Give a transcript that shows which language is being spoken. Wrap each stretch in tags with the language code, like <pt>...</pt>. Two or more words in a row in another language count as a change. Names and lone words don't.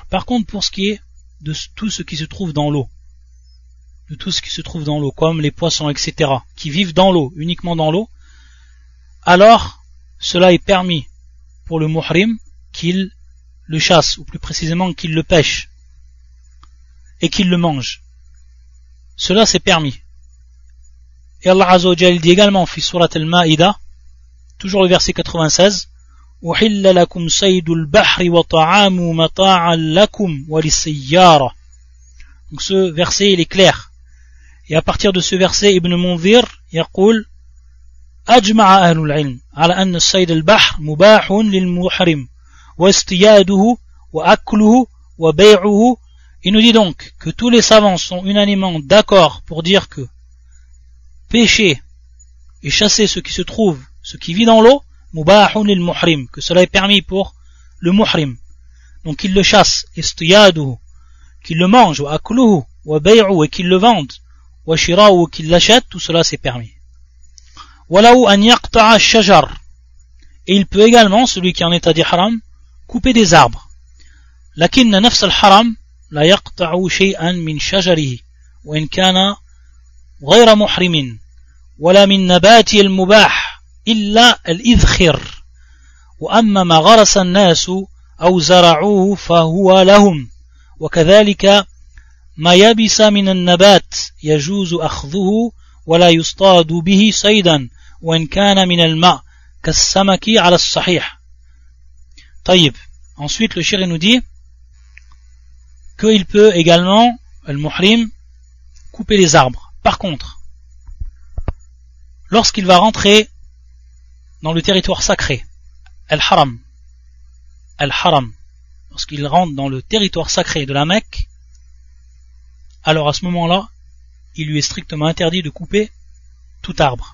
<fr>Par contre pour ce qui est de tout ce qui se trouve dans l'eau, comme les poissons etc., qui vivent dans l'eau, uniquement dans l'eau, alors cela est permis pour le muhrim qu'il le chasse, ou plus précisément qu'il le pêche et qu'il le mange. Cela c'est permis. Et Allah</fr> <ar>عز وجل</ar> <fr>dit également</fr> <ar>في سورة المائدة,</ar> <fr>toujours le verset 96,</fr> <ar>أحل لكم صيد البحر وطعامه متاعا لكم وللسيارة.</ar> <fr>Donc ce verset il est clair. Et à partir de ce verset</fr> <ar>ابن المنذر يقول أجمع أهل العلم على أن الصيد البحر مباح للمحرم واصطياده وأكله وبيعه.</ar> <fr>Il nous dit donc que tous les savants sont unanimement d'accord pour dire que pêcher et chasser ce qui se trouve, ce qui vit dans l'eau,</fr> <ar>مباح للمحرم,</ar> <fr>que cela est permis pour le muhrim. Donc qu'il le chasse, istiyaduhu, qu'il le mange,</fr> <ar>وأكله وبيعه,</ar> <fr>et qu'il le vende,</fr> <ar>وشراؤه,</ar> <fr>qu'il l'achète, tout cela c'est permis.</fr> <ar>ولو أن يقطع الشجر.</ar> <fr>Et il peut également, celui qui est en état d'ihram, couper des arbres.</fr> <ar>لكن نفس الحرم لا يقطع شيئا من شجره وإن كان غير محرم ولا من نبات المباح إلا الإذخر وأما ما غرسه الناس أو زرعه فهو لهم وكذلك ما يبس من النبات يجوز أخذه ولا يصطاد به صيدا وإن كان من الماء كالسمك على الصحيح. طيب.</ar> <fr>Ensuite le shir nous dit qu'il peut également le muhrim couper les arbres. Par contre, lorsqu'il va rentrer dans le territoire sacré, al-haram, lorsqu'il rentre dans le territoire sacré de la Mecque, alors à ce moment-là, il lui est strictement interdit de couper tout arbre.</fr>